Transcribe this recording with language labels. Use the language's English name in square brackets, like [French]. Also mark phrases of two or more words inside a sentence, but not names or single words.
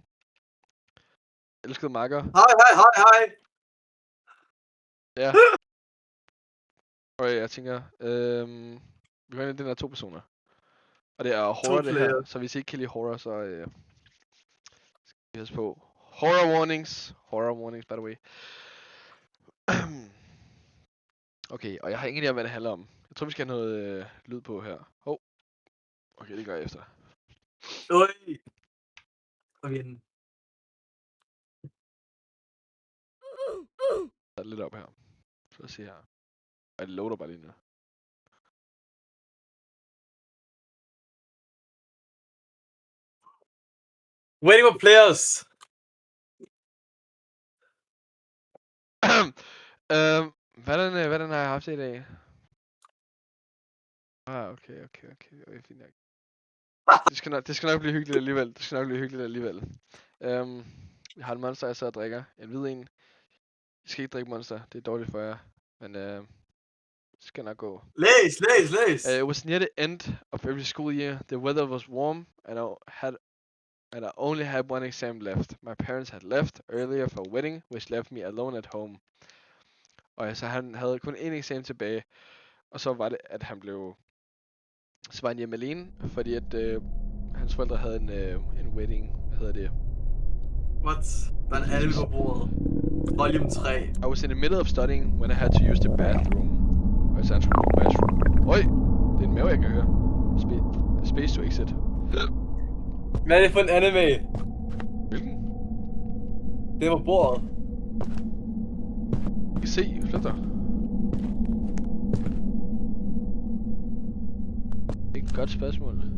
[Danish] Elskede makker. Hej. Ja. Og jeg tænker, vi går ind i den her 2 personer. Og det er horror det her, så hvis I ikke kan lide horror, så skal vi passe på. [English] Horror warnings by the way. [Danish] Okay, og jeg har ingen idé om, hvad det handler om. Jeg tror, vi skal have noget lyd på her. Okay, det gør jeg efter. Oj. Okay. Jeg lidt op her. Så lad os se her. Og det loader bare lige nu. [English] Waiting for players. [Danish] Hvordan har jeg haft det i dag? Okay, fint nok. Det skal nok blive hyggeligt alligevel. Jeg har en monster, jeg sidder og drikker. En hvid en. I skal ikke drikke monster, det er dårligt for jer. Men det skal nok gå. Læs. [English] It was near the end of every school year. The weather was warm, and I only had one exam left. My parents had left earlier for a wedding, which left me alone at home. [Danish] Og så han havde kun én eksamen tilbage, og så var det, at han blev... Så var han hjemme alene, fordi at hans forældre havde en wedding. Hvad hedder det? What? Der er en alve på bordet. Volume 3. [English] I was in the middle of studying when I had to use the bathroom. [Danish] Og så han skulle gå bathroom. Oj! Det er en mave, jeg kan høre. [English] Space to exit. [Danish] Hvad er det for en anime? Hvilken? Det er på bordet. I kan se, flyt dig. Det er et godt spørgsmål.